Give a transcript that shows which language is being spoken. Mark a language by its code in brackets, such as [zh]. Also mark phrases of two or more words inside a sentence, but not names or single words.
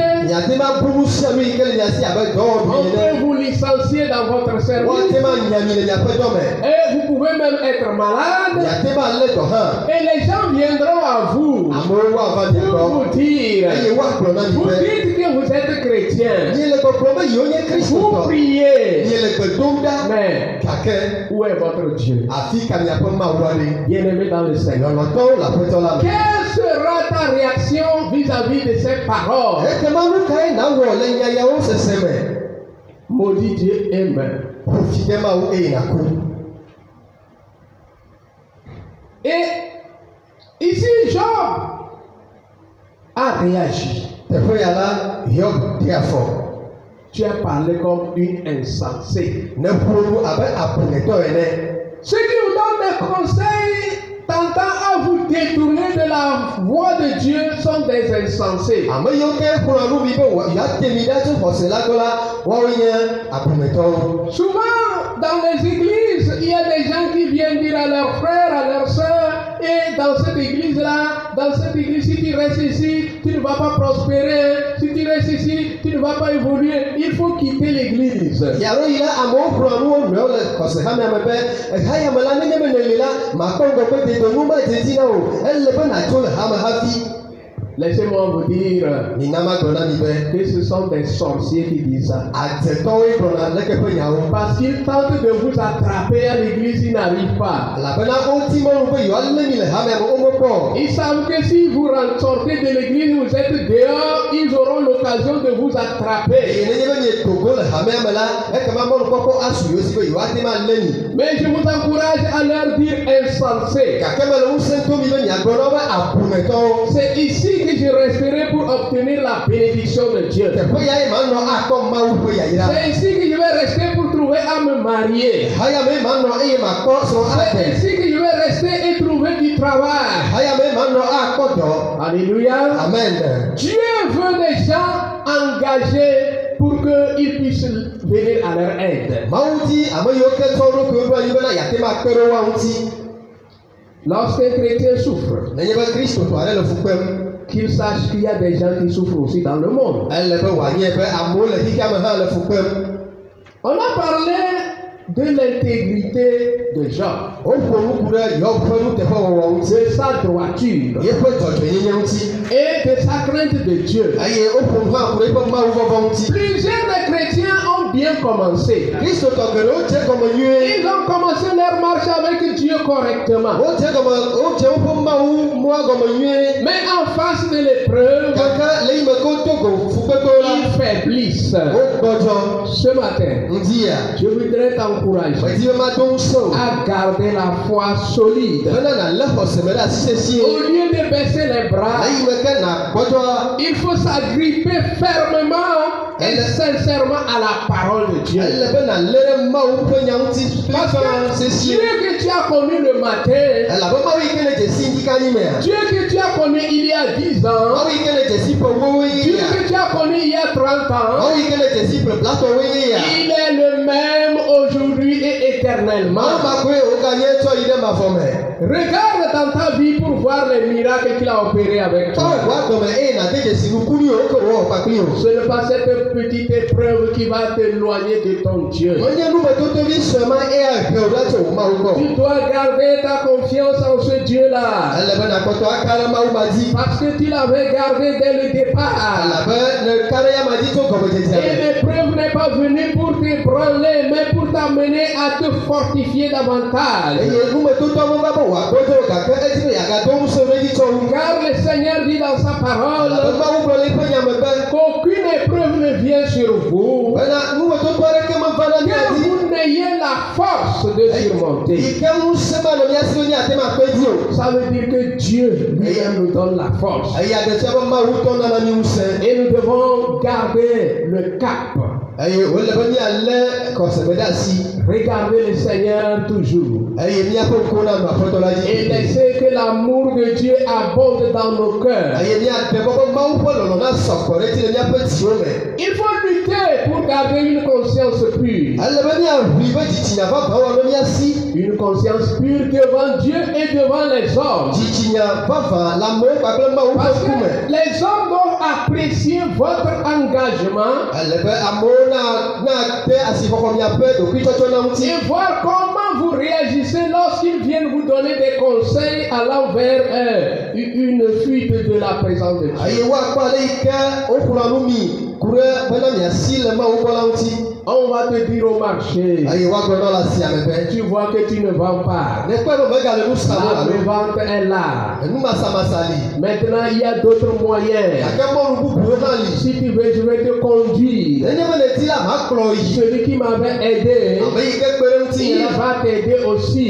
[ee] Miate ma bu nu sia nu yi ke le mia si abe [fr] on [ee] dɔwɔɖu [fr] peut [ee] ene. [fr] vous licencier dans votre service [ee] Woate ma nya mi le miaƒe dɔ me. [fr] et vous pouvez même être malade [ee] Miate ma lé dɔ hã. [fr] et les gens viendront à vous [ee] Amewo woava mia [fr] pour [ee] gbɔ. [fr] vous dire, [ee] Eye woagblɔ na mi [fr] vous [ee] be, [fr] dites que vous êtes chrétien, [ee] miele gbɔgblɔ be yewo nye [fr] vous [ee] kristotɔ. [fr] priez, [ee] Miele gbe dom ɖa. [fr] mais [ee] Gake [fr] où est votre Dieu? [ee] afi ka miaƒe Mawu la ɖe. [fr] Bien-aimé dans le Seigneur. [ee] Lɔlɔtɔwo le aƒetɔ la me. [fr] Quelle sera ta réaction vis-à-vis de ces paroles? [ee] Ekema nu kae nawɔ le nyayawo sese me? [fr] Maudit Dieu et meurt. [ee] Ƒofi de Mawu eye nàku. [fr] Et ici, Job a réagi. [ee] Teƒe ya la Hiob ɖe afɔ. [fr] Tu as parlé comme une insensée. [ee] Ne ƒo nu abe aƒenetɔ ene. [fr] Ceux qui vous donnent des conseils tentant à vous détournés de la voie de Dieu sont des insensés. [ee] ame yiwo ke kplɔ nu mi be yeatemi ɖe tso xɔse la gbɔ la, woawoe nye aƒometɔwo. [fr] Souvent, dans les églises, il y a des gens qui viennent dire à leurs frères, à leurs sœurs, et dans cette église-là, si tu restes ici, tu ne vas pas prospérer. Si tu restes ici, tu ne vas pas évoluer. Il faut quitter l'église. [ee] Yàrá yi la amewo kplɔ nuwo nɔewo le xɔse hame ame be ehayame la nenye be neli la makpɔ ŋgɔ ƒe dedonu madzedzi na o. Ele be nàtso le hame hafi. [fr] Laissez-moi vous dire [ee] Mina ma gblɔ na mi be [fr] que ce sont des sorciers qui disent ça. [ee] adzetɔwoe gblɔna leke ƒe nyawo. [fr] Parce qu'ils tentent de vous attraper à l'église, ils n'arrivent pas. [ee] Elabena woti mɔnu be yewoalé mi le hame ame womekpɔ. [fr] Ils savent que si vous sortez de l'église, vous êtes dehors, ils auront l'occasion de vous attraper. [ee] Eye nenye be nye togo le hamea me la, ekema mɔnukpɔkpɔ asu yewo si be yewoate ma lé mi. [fr] Mais je vous encourage à leur dire insensé. [ee] Gake mele ŋusẽ to mi be miagblɔ na wo be aƒometɔwo. [fr] C'est ici que je resterai pour obtenir la bénédiction de Dieu. [ee] Teƒe ya ye manɔ akpɔ Mawu ƒe yayra. [fr] C'est ici que je vais rester pour trouver à me marier. [ee] Hayame manɔ eye makpɔ srɔ̃ [fr] C'est [ee] ade. [fr] ici que je vais rester et trouver du travail. [ee] Hayame manɔ akpɔ dɔ. [fr] Alléluia. Amen. Dieu veut des gens engagés pour qu'ils puissent venir à leur aide. [ee] Mawu di ame yiwo ke tsɔ ɖokuiwo ɖo anyi bena yeate ma kpe ɖe woawo ŋuti. [fr] Lorsqu'un chrétien souffre, [ee] Nenye be kristotɔ aɖe le fu kpem, [fr] qu'il sache qu'il y a des gens qui souffrent aussi dans le monde. [ee] ele be wòanye be amewo le xixea me hã le fu kpem. [fr] On a parlé de l'intégrité de Job, [ee] Woƒo nuku ɖe Yob ƒe nuteƒewɔwɔ ŋuti, [fr] de sa droiture [ee] yeƒe dzɔdzɔenyenye ŋuti, [fr] et de sa crainte de Dieu. [ee] eye woƒo nu hã ku ɖe eƒe mawuvɔvɔ ŋuti. [fr] Plusieurs des chrétiens ont bien commencé. [ee] Kristotɔ geɖewo dze gɔme nyuie. [fr] Ils ont commencé leur marche avec Dieu correctement. [ee] Wodze woƒe Mawu mɔa gɔme nyuie. [fr] Mais en face de l'épreuve, [ee] Gake le yi me ke wodo go fukpekpewo la, [fr] ils faiblissent. [ee] wogbɔdzɔ. [fr] Ce matin, [ee] Ŋdi ya, [fr] je voudrais t'encourager [ee] medi be mado ŋusẽ o. [fr] à garder la foi solide. [ee] Bena nàlé xɔseme ɖe asi sesie. [fr] Au lieu de baisser les bras, [ee] Le yi me ke nàgbɔdzɔa, [fr] il faut s'agripper fermement et sincèrement à la parole de Dieu. [ee] ele be nàlé ɖe Mawu ƒe nya ŋuti [fr] Parce [ee] kple [fr] que [ee] sesie. [fr] Dieu que tu as connu le matin, [ee] Elabe Mawu yi ke le dzesi ŋdi kanyi mea. [fr] Dieu que tu as connu il y a 10 ans, [ee] Mawu yi ke le dzesi ƒe wowoe [fr] Dieu [ee] ye ya. [fr] que tu as connu il y a 30 ans, [ee] Mawu yi ke le dzesi ƒe blatɔwoe ye ya. [fr] il est le même aujourd'hui et éternellement. [ee] Mawu ma koe woganye tsɔ yi ɖe mavɔ me. [fr] Regarde dans ta vie pour voir les miracles qu'il a opérés avec [ee] Tsɔ [fr] toi. [ee] ʋua gɔme eye nàde dzesi nukunu yiwo ke wowɔ kpakpli o. [fr] Ce n'est pas cette petite épreuve qui va t'éloigner de ton Dieu. [ee] Menye numedodovi sue ma eya hɛo ɖe tso wò Mawu gbɔ. [fr] Tu dois garder ta confiance en ce Dieu-là. [ee] Ele be nàkpɔtɔ aka ɖe Mawu ma dzi. [fr] Parce que tu l'avais gardé dès le départ. [ee] Elabe ne ka ɖe ya ma dzi tso gɔmedzedzea [fr] Et [ee] me. [fr] l'épreuve n'est pas venue pour t'ébranler, mais pour t'amener à te fortifier davantage. [ee] Eye numedodɔwo va be wòagbɔdzɔ gake edi be yeagado ŋusẽ ɖe dzi tsɔ wu. [fr] Car le Seigneur dit dans sa [ee] Elabe [fr] parole [ee] Mawu gblɔ le eƒe nya me be [fr] qu'aucune épreuve ne vient sur vous, [ee] bena numedodo aɖeke meva ɖe mia [fr] que [ee] dzi. [fr] vous n'ayez la force de surmonter. [ee] Yi ke ŋusẽ ma le mia si nye ate ma kpe dzi o. [fr] Ça veut dire que Dieu lui-même nous donne la force. [ee] Eye aɖesia be Mawu tɔ nana mi ŋusẽ. [fr] Et nous devons garder le cap. [ee] Eye wòle be mialé kɔseme ɖe asi. [fr] Regardez le Seigneur toujours. [ee] Eye miaƒe ŋkuwo nanɔ Aƒetɔ la [fr] Et [ee] dzi. [fr] laissez que l'amour de Dieu abonde dans nos cœurs. [ee] Eye miaɖe be Mawu ƒe lɔlɔ na sɔgbɔ ɖe dzi le miaƒe dziwo me. [fr] Il faut lutter pour garder une conscience pure. [ee] Ale be miaʋli be dzitsinya vavã wɔ ɖe mia si. [fr] Une conscience pure devant Dieu et devant les hommes. [ee] Dzitsinya vavã le amewo kpakple Mawu ƒe [fr] Parce [ee] ŋkume. [fr] que les hommes doivent apprécier votre engagement [ee] Ale be amewo na de asixɔxɔ miaƒe ɖokuitsɔtsɔ na ŋuti. [fr] et voir comment vous réagissez lorsqu'ils viennent vous donner des conseils allant vers une fuite de la présence de Dieu. [ee] Eye woakpɔ ale yi ke wokplɔ nu mi ku ɖe bena miasi le Mawu gbɔ la ŋuti. [fr] On va te dire au marché, [ee] Eye woagblɔ na le asiame be [fr] tu vois que tu ne vends pas. [ee] ne kpe be megale nu sam o [fr] La [ee] alo [fr] vente est là. [ee] enu masamasa li. [fr] Maintenant, il y a d'autres moyens. [ee] Gake mɔnu bubuwo hã li. [fr] Si tu veux, je vais te conduire. [ee] Nenye be neti la makplɔ yi. [fr] Celui qui m'avait aidé, [ee] Ame yi ke kpe ɖe ŋuti [fr] il [ee] nye la. [fr] va t'aider aussi.